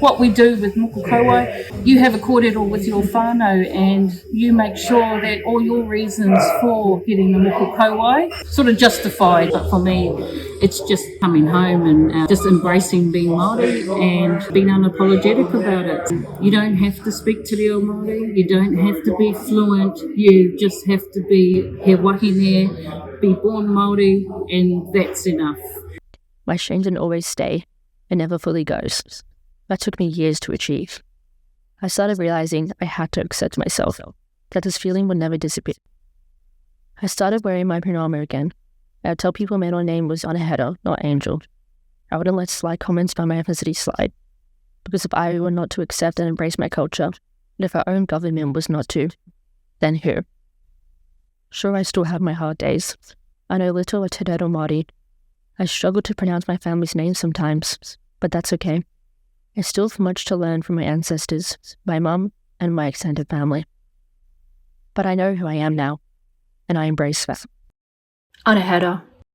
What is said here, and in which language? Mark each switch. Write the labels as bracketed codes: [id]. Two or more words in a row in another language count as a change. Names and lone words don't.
[en] what we do with [mi] moko kauai, [en] you have a kōrero with your whānau and you make sure that all your reasons for getting the [mi] moko kauai [en] sort of justified. But for me, it's just coming home and just embracing being Māori and being unapologetic about it. You don't have to speak [mi] te reo Māori, [en] you don't have to be fluent, you just have to be [mi] he wahine, [en] be born Māori, and that's enough. My shame didn't always stay. It never fully goes. That took me years to achieve. I started realizing I had to accept myself, that this feeling would never disappear. I started wearing my pranama again. I would tell people my middle name was anahera, not Angel. I wouldn't let sly comments about my ethnicity slide. Because if I were not to accept and embrace my culture, and if our own government was not to, then who? Sure, I still have my hard days. I know little of [mi] te reo Māori. [en] I struggle to pronounce my family's name sometimes, but that's okay. I still have much to learn from my ancestors, my mum, and my extended family. But I know who I am now, and I embrace that. Anahera.